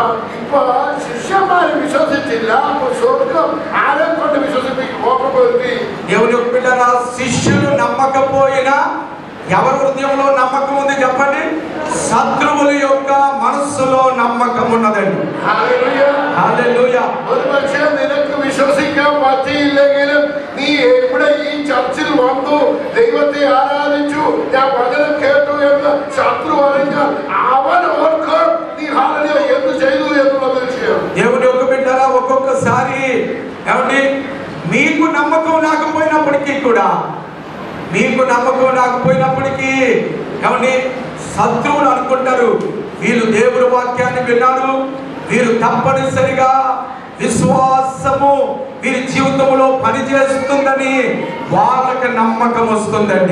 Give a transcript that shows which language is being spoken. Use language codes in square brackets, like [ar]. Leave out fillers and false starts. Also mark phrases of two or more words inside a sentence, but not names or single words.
[te] దేవుని పిల్లల శిష్యులు నమ్మకపోయినా ఎవరి హృదయంలో నమ్మకం ఉంది చెప్పండి? శత్రువుల యొక్క మనస్సులో నమ్మకం ఉన్నదండి. హల్లెలూయా. [ml] ഒരുപക്ഷേ നിനക്ക് വിശ്വസിക്കാൻ പറ്റിയില്ലെങ്കിലും നീ ഇവിടെ ഈ ചർച്ചിൽ വന്നു, ദൈവത്തെ ആരാധിച്ചു, ഞാൻ വചനം കേട്ടു എന്ന് ശത്രു അറിഞ്ഞാൽ അവൻ ഓർക്കും നീ ഹല്ലേലൂയ എന്ത് ചെയ്തു എന്നുള്ള വിഷയം. [te] దేవుని యొక్క బిడ్డరా, ఒక్కొక్కసారి ఏమండి మీకు నమ్మకం లేకపోయినప్పటికీ కూడా, మీకు నమ్మకం లేకపోయినప్పటికీ ఏమండి శత్రువులు అనుకుంటారు, వీళ్ళు దేవుని వాక్యాన్ని విన్నారు, వీరు తప్పనిసరిగా విశ్వాసము వీరి జీవితంలో పనిచేస్తుందని వాళ్ళకి నమ్మకం వస్తుందండి.